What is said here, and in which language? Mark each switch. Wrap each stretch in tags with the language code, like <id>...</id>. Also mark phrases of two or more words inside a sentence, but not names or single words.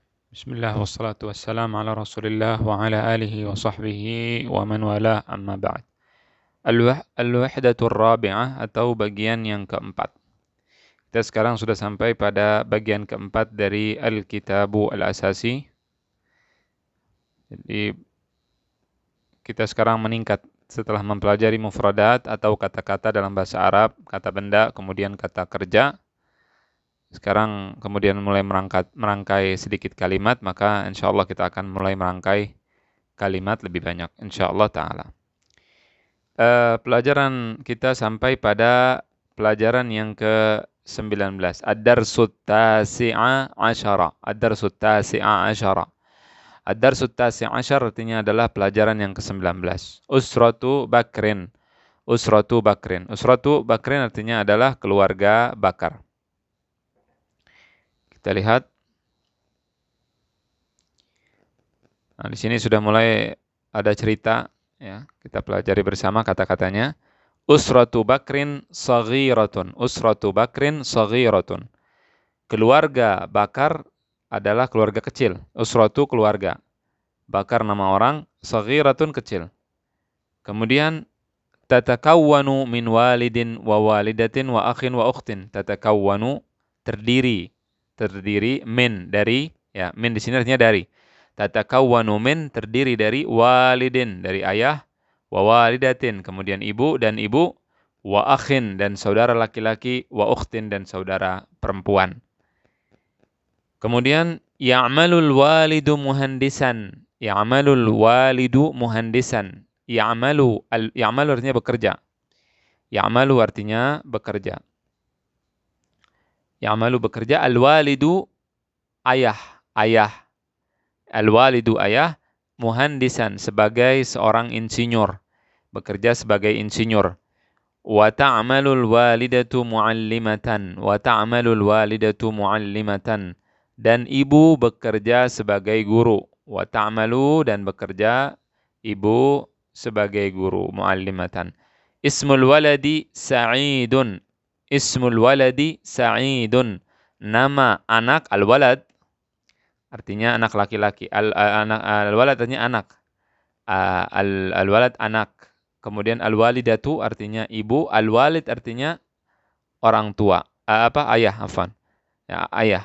<ar>بسم الله والصلاة والسلام على رسول الله وعلى آله وصحبه ومن والاه أما بعد. الوحدة الرابعة</ar> <id>atau bagian yang keempat. Kita sekarang sudah sampai pada bagian keempat dari Al-Kitabu Al-Asasi. Jadi kita sekarang meningkat setelah mempelajari mufradat atau kata-kata dalam bahasa Arab, kata benda, kemudian kata kerja. Sekarang kemudian mulai merangkai sedikit kalimat, maka</id> <ar>إن شاء الله</ar> <id>kita akan mulai merangkai kalimat lebih banyak,</id> <ar>إن شاء الله تعالى.</ar> <id>Pelajaran kita sampai pada pelajaran yang ke-19.</id> <ar>الدرس التاسع عشر. الدرس التاسع عشر. الدرس التاسع عشر</ar> <id>artinya adalah pelajaran yang ke-19.</id> <ar>أسرة بكر. أسرة بكر. أسرة بكر</ar> <id>artinya adalah keluarga Bakar. Kita lihat. Nah, di sini sudah mulai ada cerita, ya. Kita pelajari bersama kata-katanya.</id> <ar>أسرة بكر صغيرة. أسرة بكر صغيرة.</ar> <id>Keluarga Bakar adalah keluarga kecil. Usratu keluarga. Bakar nama orang, saghiratun kecil.</id> <ar>Kemudian تتكون من والد ووالدة وأخ وأخت.</ar> <id>Tatakawwanu terdiri min dari, ya, min di sini artinya dari.</id> <ar>تتكون من</ar> <id>terdiri dari walidin dari ayah,</id> <ar>ووالدة</ar> <id>kemudian ibu dan ibu,</id> <ar>وأخ</ar> <id>dan saudara laki-laki,</id> <ar>وأخت</ar> <id>dan saudara perempuan.</id> <ar>Kemudian يعمل الوالد مهندسا. يعمل الوالد مهندسا.</ar> <id>Ya'malu artinya bekerja. Ya'malu artinya bekerja. Ya'malu bekerja, al-walidu ayah. Al-walidu ayah, muhandisan sebagai seorang insinyur, bekerja sebagai insinyur.</id> <ar>وتعمل الوالدة معلمة. وتعمل الوالدة معلمة.</ar> <id>Dan ibu bekerja sebagai guru.</id> <ar>وتعمل</ar> <id>dan bekerja ibu sebagai guru, muallimatan.</id> <ar>اسم الولد سعيد. اسم الولد سعيد.</ar> <id>Nama anak al-walad artinya anak laki-laki. Al-walad artinya anak. Al-walad anak. Kemudian al-walidatu artinya ibu. Al-walid artinya orang tua. Ayah, afwan. Ya, ayah.</id>